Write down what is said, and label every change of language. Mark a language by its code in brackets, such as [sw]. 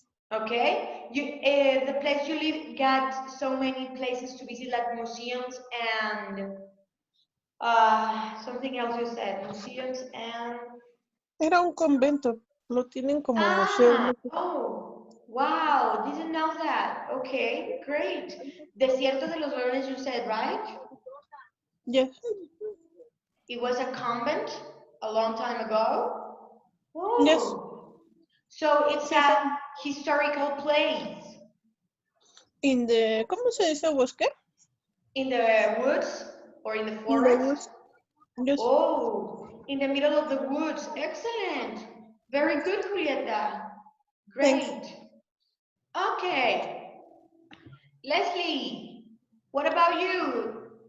[en] Okay, the place you live got so many places to visit, like museums and something else you said, museums and... [es] Era un convento, lo tienen como museo. [en] Oh, wow, didn't know that. Okay, great. Desierto de los Leones, you said, right? Yes. It was a convent a long time ago? Oh. Yes. So it's a historical place. In the, [es] ¿cómo se dice bosque? [en] In the woods or in the forest? In the woods. Yes. Oh, in the middle of the woods. Excellent. Very good, Julieta. Great. Thanks. Okay. Leslie, what about you?